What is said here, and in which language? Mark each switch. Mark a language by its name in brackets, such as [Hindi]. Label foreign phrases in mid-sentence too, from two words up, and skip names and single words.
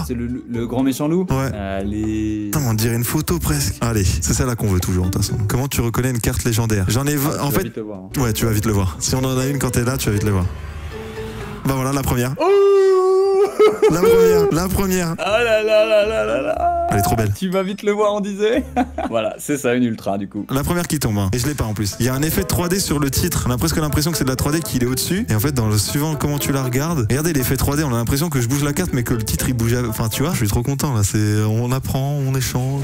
[French] C'est le grand méchant loup. Ouais. Allez. Putain, on dirait une photo presque. Allez, c'est celle-là qu'on veut toujours, de toute façon. Comment tu reconnais une carte légendaire? J'en ai. En fait. Vite le voir, hein. Ouais, tu vas vite le voir. Si on en a une quand t'es là, tu vas vite le voir. Bah voilà, la première. La première. Ah là là là là là là. Elle est trop belle. Tu vas vite le voir, on disait. Voilà, c'est ça, une ultra du coup. La première qui tombe, hein. Et je l'ai pas en plus. Il y a un effet 3D sur le titre. On a presque l'impression que c'est de la 3D qu'il est au-dessus. Et en fait, dans le suivant, comment tu la regardes, regardez l'effet 3D, on a l'impression que je bouge la carte, mais que le titre il bouge. Enfin, tu vois, je suis trop content là. On apprend, on échange.